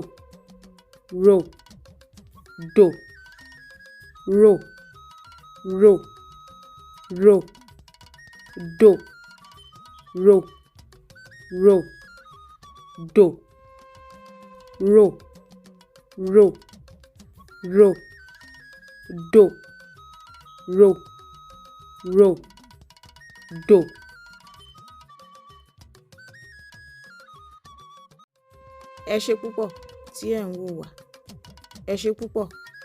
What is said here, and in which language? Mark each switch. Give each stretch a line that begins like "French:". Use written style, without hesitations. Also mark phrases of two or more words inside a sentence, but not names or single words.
Yoruba: ro, do, ro, ro, ro, do, ro, ro, do, ro, ro, ro, do, ro, ro, do. Ẹ ṣé púpọ̀ tí ẹ̀ ń wò wá. Ẹ ṣé púpọ̀.